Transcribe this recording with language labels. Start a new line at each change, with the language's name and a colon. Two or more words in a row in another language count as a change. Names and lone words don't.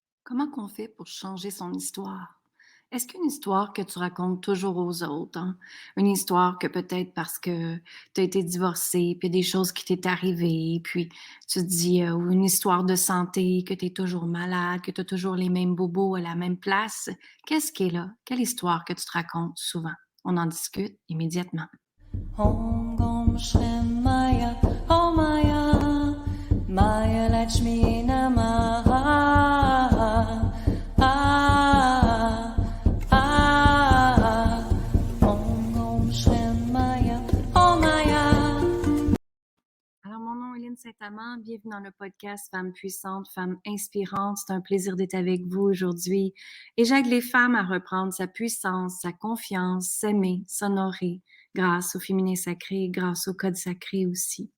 French: Comment qu'on fait pour changer son histoire? Est-ce qu'une histoire que tu racontes toujours aux autres, hein, une histoire que peut-être parce que tu as été divorcée, puis il y a des choses qui t'est arrivées, puis tu te dis, ou une histoire de santé, que tu es toujours malade, que tu as toujours les mêmes bobos à la même place. Qu'est-ce qui est là? Quelle histoire que tu te racontes souvent? On en discute immédiatement.
Sanskrit: Om Gom Shrem Maya, Om Maya, Maya Lakshmi Namaha. Ah, ah, Om Gom Shrem Maya, Om Maya.
French: Alors, mon nom est Lynne Saint-Amand. Bienvenue dans le podcast Femmes puissantes, Femmes inspirantes. C'est un plaisir d'être avec vous aujourd'hui. Et j'aide les femmes à reprendre sa puissance, sa confiance, s'aimer, s'honorer grâce au féminin sacré, grâce au code sacré aussi.